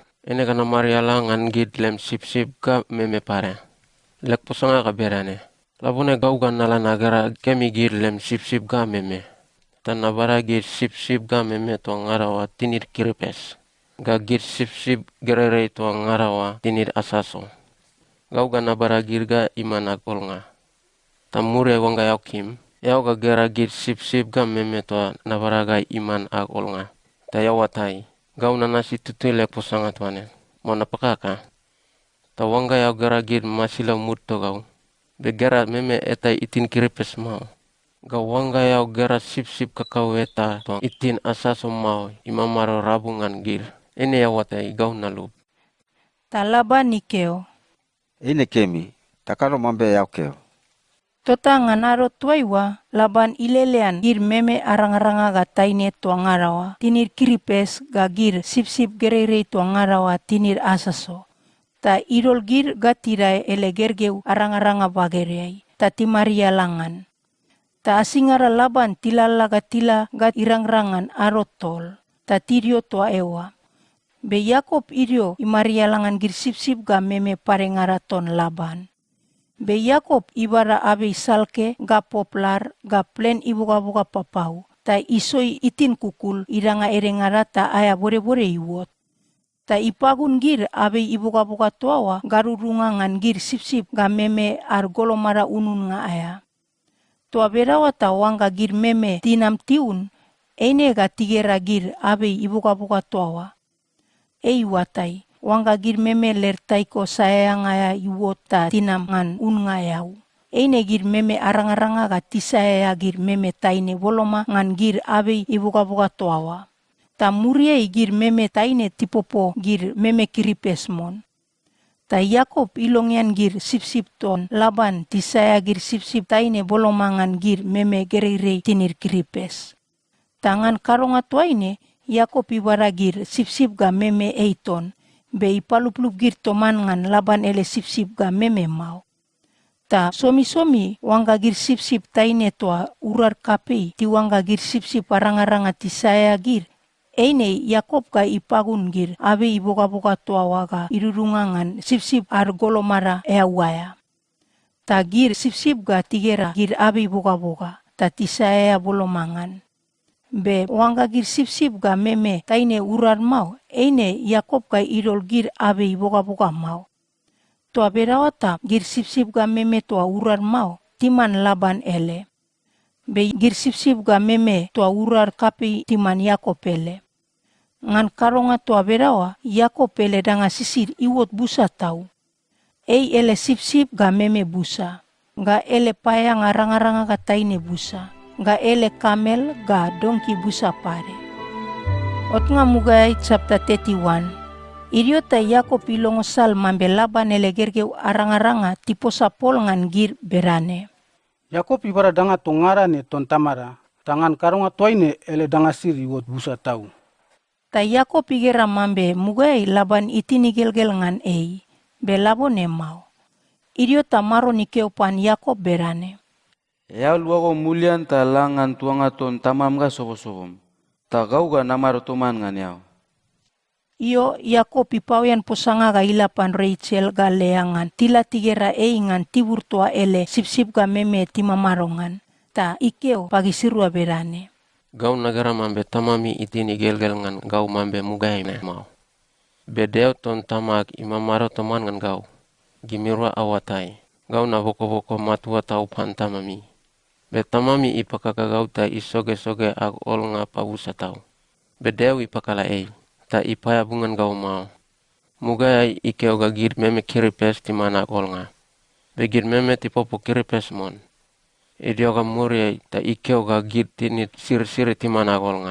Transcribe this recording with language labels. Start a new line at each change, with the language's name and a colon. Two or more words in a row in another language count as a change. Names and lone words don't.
Bariai: Ene kana mariala ngan gid lem sip-sip ka meme pare. Lek posanga ka berane. Labune gau gan nala nagara kemi gid lem sip-sip ga meme. Tan nabara gid sip-sip ga meme to ngarawa tinir kiripes. Ga gid sip-sip gerere to ngarawa tinir asaso. Gau gan nabara girga iman agol nga. Tamure wangga yau kim. Yau ga gera gid sip-sip ga meme to nabara ga iman agol nga. Ta yau watai. Gau nanasi tutui lek posanga tuane. Mau napakaka. Ta wangga yau gera gid masila mut to gau. Be gera meme eta itin kiripes mau. Gau wangga yau gera sip-sip kakau eta to itin asaso mau imamaro rabungan gir. Ene yau watai gau nalub. Ta Laban ikeo. Ine kemi, takaro mambe yau keo. Tota nganaro tuaiwa, Laban ilelean gir meme arang-aranga ga taine tua ngarawa. Tinir kiripes ga gir sip-sip gerere tua ngarawa tinir asaso. Ta irol gir ga tirai ele gergeu arang-aranga bagereai. Ta timaria langan. Ta asingara Laban tilala ga tila ga irang-rangan arotol. Ta tirio tua ewa. Be Yakob irio imaria langan gir sip-sip ga meme parengaraton Laban. Be Yakob ibara abe salke ga poplar ga plen ibuka-buka papau. Ta isoi itin kukul iranga erengara ta aya bore-bore iwot. Ta ipagun gir abe ibuka-buka tuawa garurungangan gir sip-sip ga meme ar golomara unun nga aya. Tua berawa ta wangga gir meme tinam tiun, ene ga tigera gir abe ibuka-buka tuawa. Ei watai, wangga gir meme lertaiko sayang aya iwot ta tinam ngan unga yau. Eine gir meme arang-aranga ga tisaya gir meme taine boloma ngan gir abe ibuka-buka tuawa. Ta murie gir meme taine tipopo gir meme kiripesmon. Ta Yakob ilongian gir sip-sip ton Laban tisaya gir sip-sip taine boloma ngan gir meme gerere tinir kiripes. Tangan karonga tuaine, Yakob ibara gir sip-sip ga meme eiton. Be ipaluplup gir toman ngan Laban ele sip-sip ga meme mau. Ta somi-somi wangga gir sip-sip taine toa urar kapei ti wangga gir sip-sip arang-aranga tisaya gir. Eine Yakob ga ipagun gir abe iboka-boka toa waga irurungangan sip-sip ar golomara eawaya. Ta gir sip-sip ga tigera gir abe iboka-boka ta tisaya bolomangan. Be wangga gir sip-sip ga meme taine urar mau, eine Yakob ga irol gir abe iboka-boka mau. Toa berawata gir sip-sip ga meme toa urar mau, timan Laban ele. Be gir sip-sip ga meme toa urar kapi timan Yakob ele. Ngan karonga toa berawa, Yakob ele danga sisir iwot busa tau. Ei ele sip-sip ga meme busa, ga ele payang arang-aranga ga taine busa. Ga ele kamel ga dongki busa pare. Ot nga mugay chapter 31. Irio ta Yakob ilongo sal mambe Laban ele gergeu arang-aranga tipo sapol ngan gir berane. Yakob ibara danga tongarane ton tamara. Tangan karonga toine ele danga siri wot busa tau. Ta Yakob igera mambe mugay Laban itini gelgel ngan ei. Be labone mau. Irio ta maro ni keopan Yakob berane. Yau luago mulian ta langan tuanga ton tamam ga sobo-sobom. Ta gau ga namaro toman ngan yau. Iyo Yakob ipawian posanga ga ilapan Rachel ga leangan. Tila tigera ngan tibur toa ele sip-sip ga meme timamarongan. Ta ikeo pagi sirua berane. Gau nagara mambe tamami itini gelgel ngan gau mambe mugay me mau. Bedeo ton tamak imamaro toman ngan gau. Gimirwa awatai. Gau na boko-boko matua tau pan tamami. Betamami ipakakagau ta isoge-soge ag ol nga pabusa tau. Bedeu ipakala ei, ta ipaya bungan gau mau. Mugay ikeo gagir meme kiripes ti mana ag ol nga. Begir meme ti popo kiripes mon. Idio ga muriay ta ikeo gagir tinit sir-siri ti mana ag ol nga.